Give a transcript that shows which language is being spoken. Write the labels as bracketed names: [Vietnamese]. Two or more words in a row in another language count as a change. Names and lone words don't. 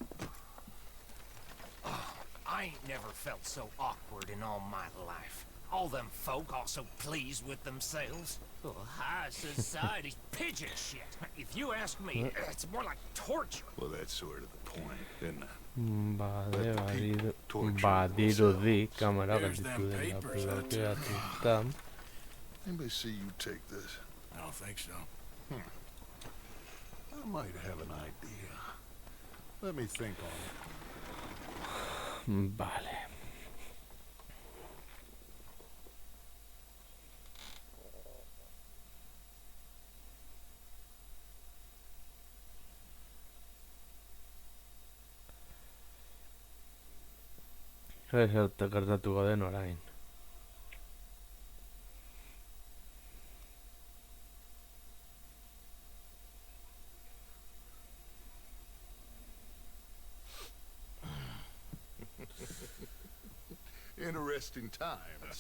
[English] I ain't never felt so awkward in all my life. All them folk all so pleased with themselves. Oh, high society's pigeon shit. If you ask me, it's more like torture. Well, that's sort of the point, isn't it? [Basque] Badirudi kamera gelditu dela blokeatuta. [English] Anybody see you take this? I don't think so. I might have an idea. Let me think on it. [Basque] Vale. Zer gertatuko den orain. [English] Interesting times.